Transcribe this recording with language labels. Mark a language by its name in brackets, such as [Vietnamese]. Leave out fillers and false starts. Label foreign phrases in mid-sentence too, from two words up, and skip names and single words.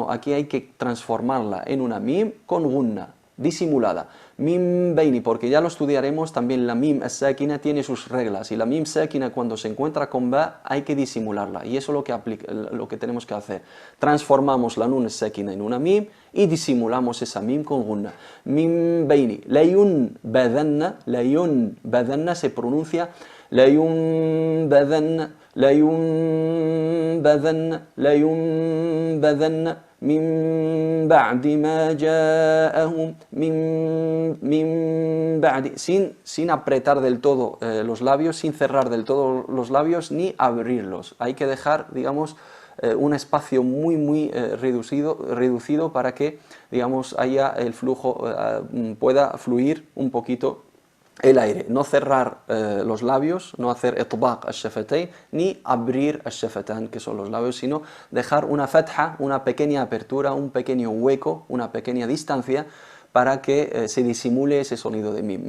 [Spanish] No, aquí hay que transformarla en una mim con gunna, disimulada. [Arabic] ميم بيني, [Spanish] porque ya lo estudiaremos, también la [Arabic] ميم ساكنة [Spanish] tiene sus reglas, y la [Arabic] ميم ساكنة [Spanish] cuando se encuentra con ba hay que disimularla, y eso es lo que tenemos que hacer. Transformamos la [Arabic] نون ساكنة [Spanish] en una mim y disimulamos esa mim con gunna. [Arabic] ميم بيني. لينبذن [Spanish] se pronuncia [Arabic] لينبذن من بعد ما جاءهم من بعد, [Spanish] sin apretar del todo los labios, sin cerrar del todo los labios ni abrirlos. Hay que dejar, digamos, un espacio muy reducido para que, digamos, haya el flujo, pueda fluir un poquito el aire, no cerrar los labios, no hacer [Arabic] إطباق الشفتين, [Spanish] ni abrir [Arabic] الشفتان, [Spanish] que son los labios, sino dejar una fatha, una pequeña apertura, un pequeño hueco, una pequeña distancia, para que se disimule ese sonido de mim.